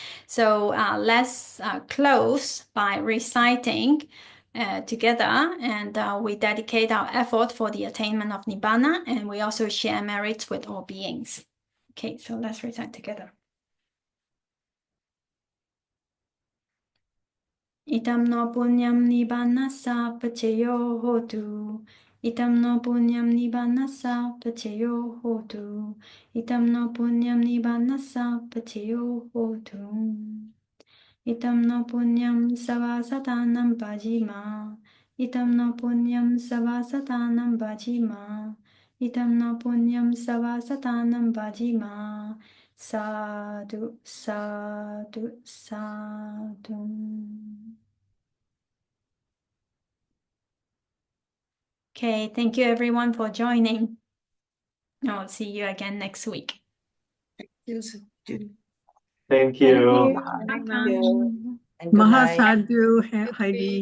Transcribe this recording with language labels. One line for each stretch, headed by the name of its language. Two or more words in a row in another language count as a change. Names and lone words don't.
English: So let's close by reciting together, and we dedicate our effort for the attainment of Nibbana, and we also share merits with all beings. Okay, so let's recite together.
Pali: Itam no punyam Nibbanassa pachayo hotu. Itam no punyam Nibbanassa pachayo hotu. Itam no punyam Nibbanassa pachayo hotu. Itam no punyam savasatanam bhajima. Itam no punyam savasatanam bhajima. Itam no punyam savasatanam bhajima. Sadhu, sadhu, sadhu.
English: Okay, thank you everyone for joining. I'll see you again next week. Thank you. Mahasadhu, Heidi. Thank you.